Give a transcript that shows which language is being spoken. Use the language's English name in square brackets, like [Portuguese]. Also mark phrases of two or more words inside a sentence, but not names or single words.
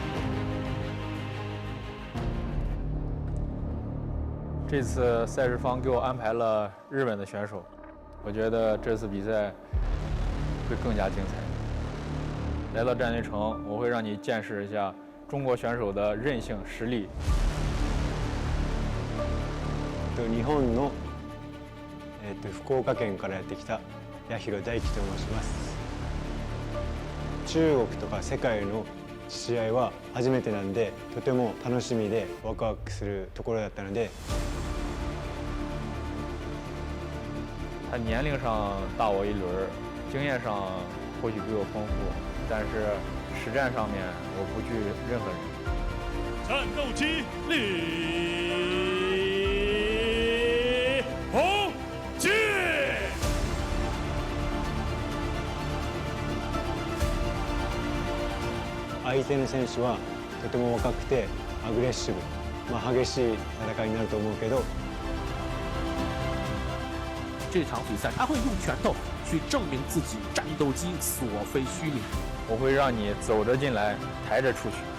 [Chinese] 这次赛事方给我安排了日本的选手，我觉得这次比赛会更加精彩。来到战略城，我会让你见识一下中国选手的韧性、实力。 [Japanese] 日本の福岡県からやってきたYahiro Daikiと申します。中国とか世界の試合は初めてなんで、とても楽しみでワクワクするところだったので。 [Chinese] 他年龄上大我一轮，经验上或许比我丰富，但是实战上面我不惧任何人。战斗机李弘基。 [Japanese] 相手の選手はとても若くてアグレッシブ、激しい戦いになると思うけど。 [Chinese] 这场比赛他会用拳头去证明自己战斗机所非虚名。我会让你走着进来，抬着出去。